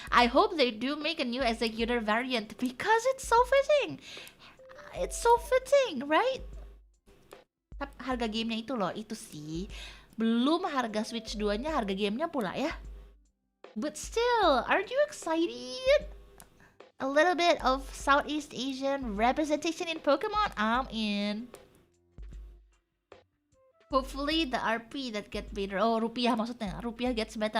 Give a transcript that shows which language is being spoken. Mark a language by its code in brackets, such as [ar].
[en] I hope they do make a new Executor variant because it's so fitting. It's so fitting, right? [id] Harga gamenya itu loh, itu sih. Belum harga Switch 2-nya, harga gamenya pula ya. [en] But still, aren't you excited? A little bit of Southeast Asian representation in Pokemon? I'm in. Hopefully the RP that get better. [id] Oh, rupiah maksudnya. [en] Rupiah gets better.